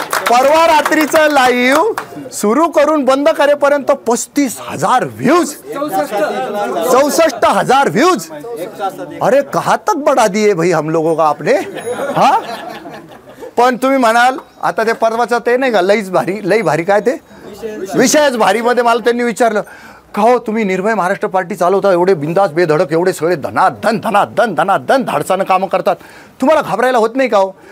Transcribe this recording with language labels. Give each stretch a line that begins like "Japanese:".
Marathi: परवा रात्रीचं लाईव्ह सुरू करून बंद करेपर्यंत 35,000 व्ह्यूज, 64,000 व्ह्यूज.
Hindi: अरे कहाँ तक बढ़ा दिए भाई हम लोगों का आपने.
Marathi: हा पण तुम्ही म्हणाल आता ते परवाचं ते नाही का, लई भारी काय ते विषयच भारी मध्ये मला त्यांनी विचारलं का हो तुम्ही निर्भय महाराष्ट्र पार्टी चालवता, एवढे बिंदास बेधडक, एवढे सगळे धनाधन धनाधन धनाधन धाडसानं कामं करतात, तुम्हाला घाबरायला होत नाही का हो?